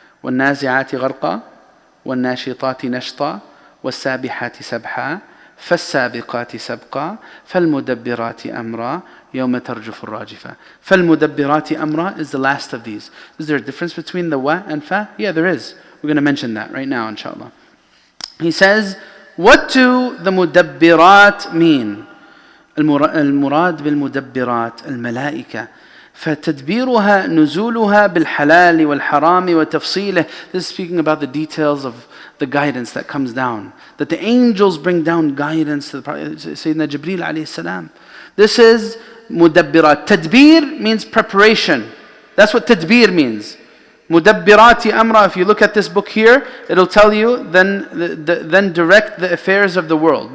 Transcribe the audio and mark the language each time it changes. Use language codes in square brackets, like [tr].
[ar] وَالنَّازِعَاتِ غَرْقًا وَالنَّاشِطَاتِ نَشْطًا وَالسَّابِحَاتِ سَبْحًا فَالسَّابِقَاتِ سَبْقًا فَالْمُدَبِّرَاتِ أَمْرًا يَوْمَ تَرْجُفُ الرَّاجِفَةُ. فَالْمُدَبِّرَاتِ أَمْرًا [en] is the last of these. Is there a difference between the wa and fa? Yeah, there is. We're going to mention that right now, inshallah. He says, what do the mudabbirat mean? [ar] المراد بالمدبرات الملائكة فتدبيرها نزولها بالحلال والحرام وتفصيله. [en] This is speaking about the details of the guidance that comes down. That the angels bring down guidance to the Prophet Sayyidina Jibreel alayhi salam. This is مُدَبِّرَاتِ. Tadbir means preparation. That's what tadbir means. [ar] مُدَبِّرَاتِ أَمْرًا. [en] If you look at this book here, it'll tell you, then direct the affairs of the world.